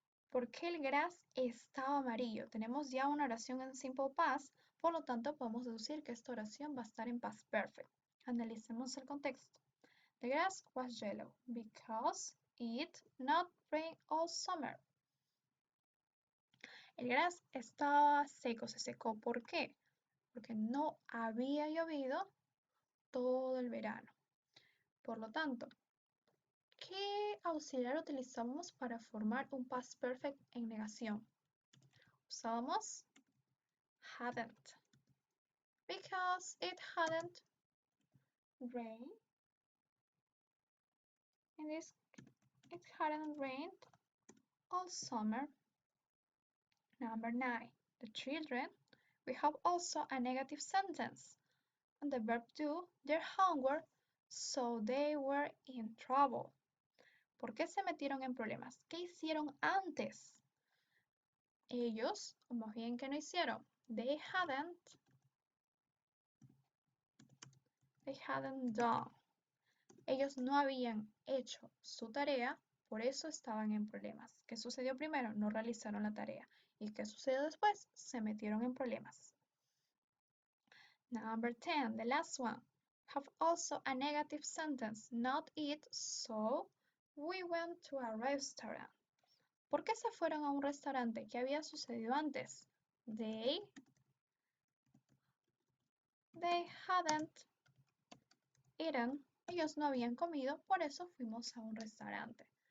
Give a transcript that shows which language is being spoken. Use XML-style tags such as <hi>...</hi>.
<es>¿Por qué el grass estaba amarillo? Tenemos ya una oración en simple past, por lo tanto podemos deducir que esta oración va a estar en past perfect. Analicemos el contexto.</es> <en>The grass was yellow because it not rained all summer.</en> <es>El grass estaba seco, se secó. ¿Por qué? Porque no había llovido todo el verano. Por lo tanto, ¿qué auxiliar utilizamos para formar un past perfect en negación? Usamos hadn't.</es> <en>Because it hadn't rained. It hadn't rained all summer. Number 9. The children. We have also a negative sentence. And the verb do their homework, so they were in trouble.</en> <es>¿Por qué se metieron en problemas? ¿Qué hicieron antes? Ellos, o más bien, ¿qué no hicieron?</es> <en>They hadn't done.</en> <es>Ellos no habían hecho su tarea, por eso estaban en problemas. ¿Qué sucedió primero? No realizaron la tarea. ¿Y qué sucedió después? Se metieron en problemas.</es> <en>Number 10, the last one. Have also a negative sentence. Not eat, so we went to a restaurant.</en> <es>¿Por qué se fueron a un restaurante? ¿Qué había sucedido antes?</es> <en>They hadn't eaten.</en> <es>Ellos no habían comido, por eso fuimos a un restaurante.</es>